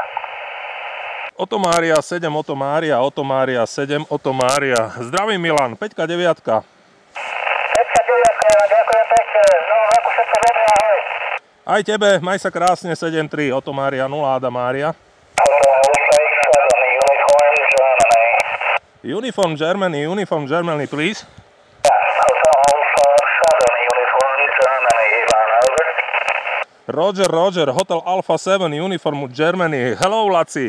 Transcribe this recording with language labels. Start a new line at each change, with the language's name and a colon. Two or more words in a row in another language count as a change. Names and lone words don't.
Slovak: Otomária 7 Otomária, Otomária 7 Otomária. Zdravím Milan, 5-9. 5-9, ďakujem pekne. No, ako všetko dobre, ahoj. Aj tebe, maj sa krásne, 7-3, Otomária 0 Adam Mária.
English: Uniform Germany, please. Roger, Hotel Alpha 7, Uniform Germany. Hello, Laci.